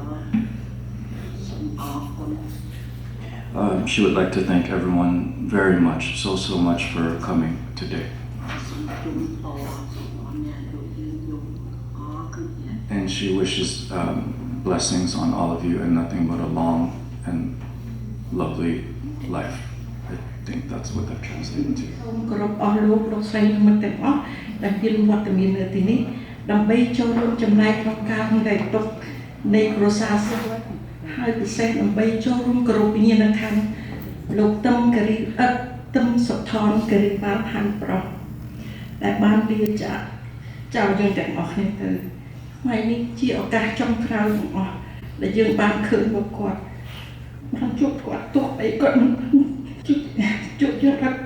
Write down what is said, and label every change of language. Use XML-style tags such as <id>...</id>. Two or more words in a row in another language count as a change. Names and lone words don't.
<en>She would like to thank everyone very much, so much for coming today. And she wishes blessings on all of you and nothing but a long and lovely life. I think that's what that translates to.</en> <km>គោរពអស់លោកលោកស្រីមិត្តទាំងអស់ដែលមានវត្តមាននៅទីនេះដើម្បីចូលរួមចំណែកក្នុងការរំលែកទុក្ខនៃគ្រួសារសពហើយពិសេសដើម្បីចូលរួមគោរពវិញ្ញាណក្ខន្ធលោកទឹមសុថនគិរីវ៉ាល់ហាន់ប្រុសដែលបានលាចាកចោលយើងទាំងអស់គ្នាទៅថ្ងៃនេះជាឱកាសចុងក្រោយទាំងអស់ដែលយើងបានឃើញមកគាត់បានជួបគាត់ទោះបីគាត់ជួបយើងគាត់</km>